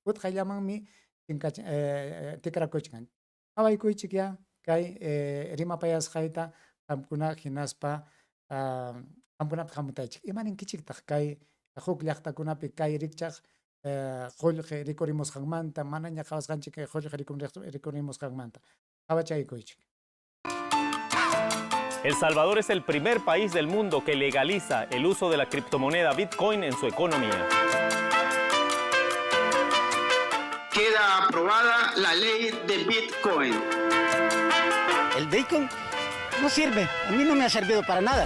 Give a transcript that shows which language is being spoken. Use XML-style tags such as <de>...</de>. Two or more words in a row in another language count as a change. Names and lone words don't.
<qu>tikrakuchkan qawaykuychik ya kay rimapayasqayta qamkuna hinaspa qamkunapi hamutaychik imaninkichiktaq kay huk llaqtakunapi kay rikchaq qullqi rikurimusqanmanta manaña qhawasqanchik kay qullqi rikurimusqanmanta qawachaykuychik.</qu> <es>El Salvador es el primer país del mundo que legaliza el uso de la criptomoneda Bitcoin en su economía. Queda aprobada la ley de Bitcoin. El Bitcoin no sirve, a mí no me ha servido para nada.</es>